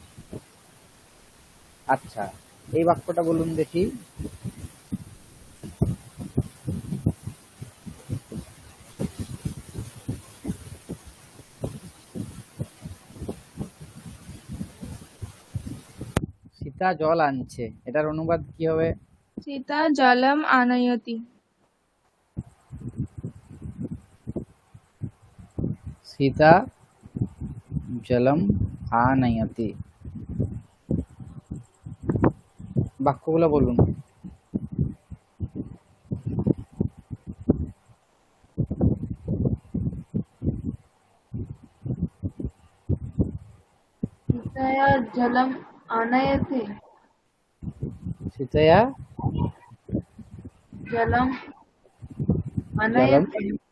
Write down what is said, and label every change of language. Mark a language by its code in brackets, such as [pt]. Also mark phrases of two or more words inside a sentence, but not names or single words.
[bn] আচ্ছা, এই বাক্যটা বলুন দেখি। সীতা জল আনছে, এটার অনুবাদ কি হবে? [sa] सीता जलम् आनयति। সীতা জলম আনয়তি। [bn] বাক্যগুলো বলুন। [sa] सीतया जलम् आनयति। সীতয়া जलम् জলম आनयति।